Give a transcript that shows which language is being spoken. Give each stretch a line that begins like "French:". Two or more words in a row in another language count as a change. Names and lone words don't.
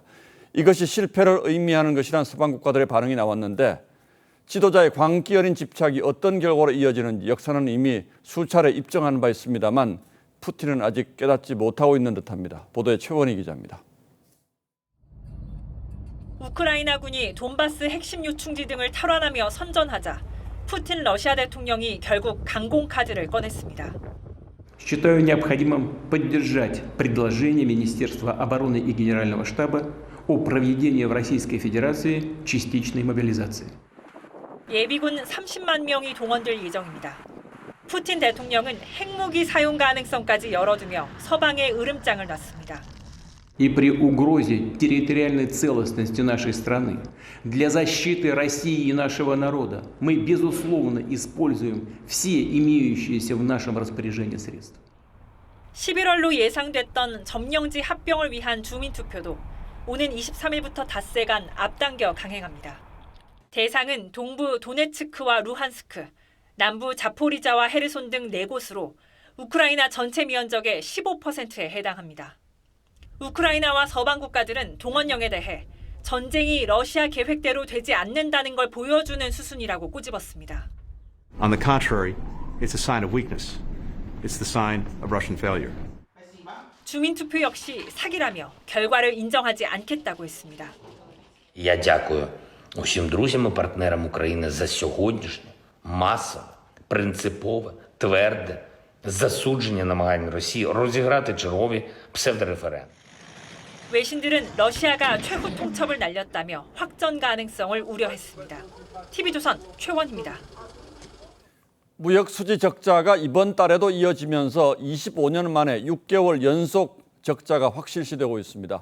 Korean: 이것이 실패를 의미하는 것이란 서방 국가들의 반응이 나왔는데 지도자의 광기 어린 집착이 어떤 결과로 이어지는지 역사는 이미 수차례 입증한 바 있습니다만 푸틴은 아직 깨닫지 못하고 있는 듯합니다. 보도에 최원희 기자입니다. 우크라이나군이 돈바스 핵심 유충지 등을 탈환하며 선전하자 푸틴 러시아 대통령이 결국 강공카드를 꺼냈습니다.
Russian: Считаю необходимым поддержать предложение Министерства обороны и Генерального штаба о проведении в Российской Федерации частичной мобилизации.
Korean: 예비군 30만 명이 동원될 예정입니다. 푸틴 대통령은 핵무기 사용 가능성까지 열어두며 서방에 으름장을 놨습니다.
Russian: И при угрозе территориальной целостности нашей страны для защиты России и нашего народа мы, безусловно, используем все имеющиеся в нашем распоряжении средства.
Korean: 11월로 예상됐던 점령지 합병을 위한 주민투표도 오는 23일부터 닷새간 앞당겨 강행합니다. 대상은 동부 도네츠크와 루한스크, 남부 자포리자와 헤르손 등 4곳으로 우크라이나 전체 면적의 15%에 해당합니다. 우크라이나와 서방 국가들은 동원령에 대해 전쟁이 러시아 계획대로 되지 않는다는 걸 보여주는 수순이라고 꼬집었습니다.
English: On the contrary, it's a sign of weakness. It's the sign of Russian failure.
Korean: 주민투표 역시 사기라며 결과를 인정하지 않겠다고 했습니다.
Ukrainian: Я дякую усім друзям і партнерам України за сьогоднішнє масове, принципове, тверде засудження намагань Росії розіграти чергові псевдореферендум.
Korean: 외신들은 러시아가 최후 통첩을 날렸다며 확전 가능성을 우려했습니다. TV조선 최원희입니다. 무역 수지 적자가 이번 달에도 이어지면서 25년 만에 6개월 연속 적자가 확실시되고 있습니다.